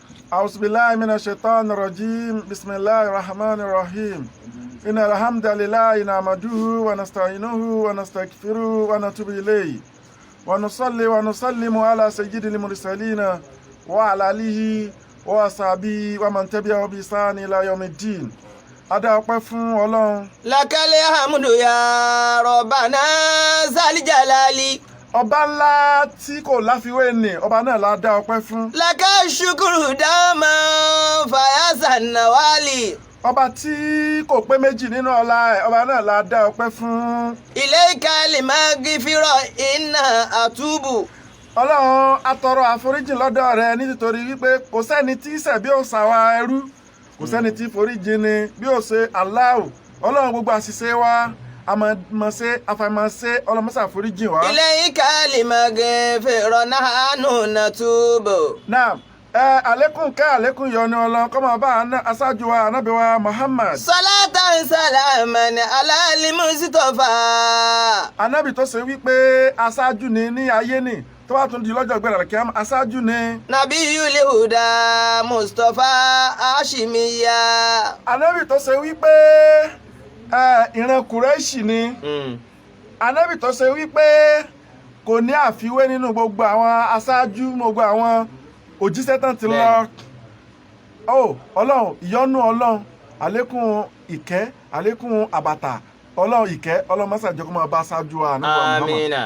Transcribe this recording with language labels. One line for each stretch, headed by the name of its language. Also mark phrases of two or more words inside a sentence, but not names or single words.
Arabic: أعوذ بالله من الشيطان الرجيم بسم الله الرحمن الرحيم إن الحمد لله نحمده ونستعينه ونستغفره ونتوب إليه ونصلي ونسلم على سيد المرسلين وعلى آله وصحبه ومن تبعه بإحسان إلى يوم الدين.
Yoruba: Adá ọpẹ́ fún Ọlọ́run.
Arabic: لك الحمد يا ربنا ذا الجلال.
Yoruba: Ọba ńlá tí kò láfiwé ni ọba náà la dá ọpẹ́ fún.
Arabic: لك الشكر دوما فياض النوال.
Yoruba: Ọba tí kò pé méjì nínú ọlá ẹ̀ ọba náà la dá ọpẹ́ fún.
Arabic: إليك لمغفرة إنا أتوب.
Yoruba: Ọlọ́run atọrọ àforíjì lọ́dọ̀ rẹ nítorí wípé kò sẹ́ni tí ṣẹ̀ bí ó ṣàwa ẹrú kò sẹ́ni tí foríjì ni bí ó ṣe Allahu. Ọlọ́run gbogbo àṣìṣe wa àmọ̀mọ̀ṣe àfàìmọ̀ṣe ọlọ́mọṣà foríjì wa.
Arabic: إليك لمغفرة نحن نتوب.
Yoruba: Náà àlékún kẹ́ àlékún yọ́nú Ọlọ́run kó máa bá aṣáájú wa ànábì wa Muhammad.
Arabic: صلاة سلاما على المصطفى.
Yoruba: Ànábì tó ṣe wípé aṣáájú ni ní ayé ni tó bá tún di lọ́jọ́ ìgbéra kí aṣáájú ni.
Arabic: نبي الهدى مصطفى هاشمية.
Yoruba: Ànábì tó ṣe wípé ìran Kùrẹ́ṣì ni. Ànábì tó ṣe wípé kò ní àfiwé nínú gbogbo àwọn aṣáájú gbogbo àwọn òjíṣẹ́ tán ti lọ. Ọlọ́run ìyọ́nú Ọlọ́run àlékún ìkẹ́ àlékún àbàtà Ọlọ́run ìkẹ́ Ọlọ́run mọ́sà jẹ́ kó máa bá aṣáájú wa nígbà Muhammad.